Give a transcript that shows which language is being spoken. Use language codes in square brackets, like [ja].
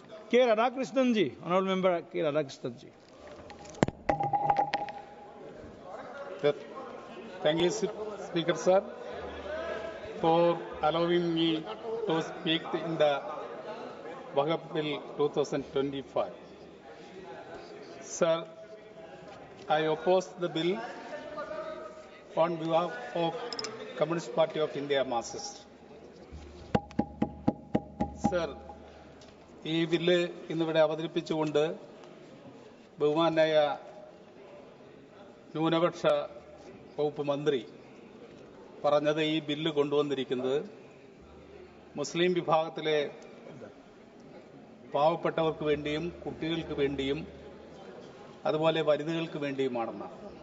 [hi] के राधाकृष्णन जी, honourable member के राधाकृष्णन जी। [en] Thank you, Speaker Sir, for allowing me to speak in the Waqf Bill 2025. Sir, I oppose the bill on behalf of Communist Party of India Marxist. [ml] Sir, ഈ bill ഇന്നിവിടെ അവതരിപ്പിച്ചുകൊണ്ട് ബഹുമാനായ ന്യൂനപക്ഷ വകുപ്പ് മന്ത്രി പറഞ്ഞത് ഈ ബില്ല് കൊണ്ടുവന്നിരിക്കുന്നത് മുസ്ലിം വിഭാഗത്തിലെ പാവപ്പെട്ടവർക്ക് വേണ്ടിയും കുട്ടികൾക്ക് വേണ്ടിയും അതുപോലെ വനിതകൾക്ക് വേണ്ടിയുമാണെന്നാണ്.